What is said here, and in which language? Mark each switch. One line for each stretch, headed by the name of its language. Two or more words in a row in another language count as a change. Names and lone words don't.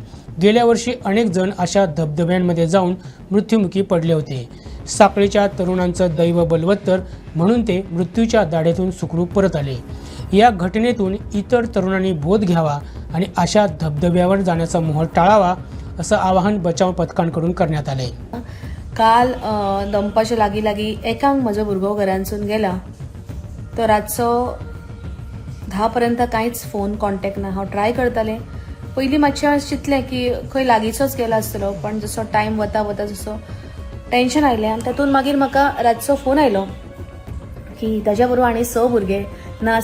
Marathi: गेल्या वर्षी अनेक जण अशा धबधब्यांमध्ये जाऊन मृत्युमुखी पडले होते. साक्रीच्या तरुणांचं दैव बलवत्तर म्हणून ते मृत्यूच्या दाढेतून सुखरूप परत आले. या घटनेतून इतर तरुणांनी बोध घ्यावा आणि अशा धबधब्यावर जाण्याचा मोह टाळावा असं आवाहन बचाव पथकांकडून करण्यात आले.
Konkani: काल दंपाच्या लागीं एकांक म्हजो भुरगो घरांतसून गेला. तो रातचो 10 पर्यंत कांयच
English: phone contact
Konkani: ना. हांव ट्राय करतालें. पयलीं मातशें चिंतलें की खंय लागींचोच गेला आसतलो, पण जसो टायम वता जसो टेन्शन आयलें आनी तातूंत मागीर म्हाका रातचो फोन आयलो की ताज्या बरोबर आनी 6 भुरगे ना.